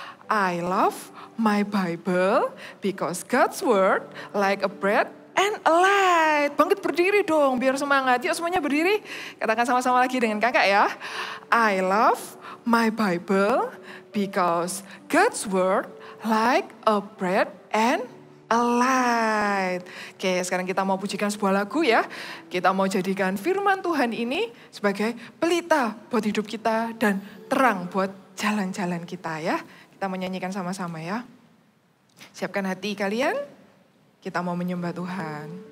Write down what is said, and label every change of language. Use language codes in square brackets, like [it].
[en] I love my Bible because God's word like a bread and a light. [id] Bangkit berdiri dong biar semangat. Yuk semuanya berdiri. Katakan sama-sama lagi dengan kakak ya. [en] I love my Bible because God's word like a bread and alight. [id] Oke, sekarang kita mau pujikan sebuah lagu ya. Kita mau jadikan firman Tuhan ini sebagai pelita buat hidup kita dan terang buat jalan-jalan kita ya. Kita menyanyikan sama-sama ya. Siapkan hati kalian. Kita mau menyembah Tuhan.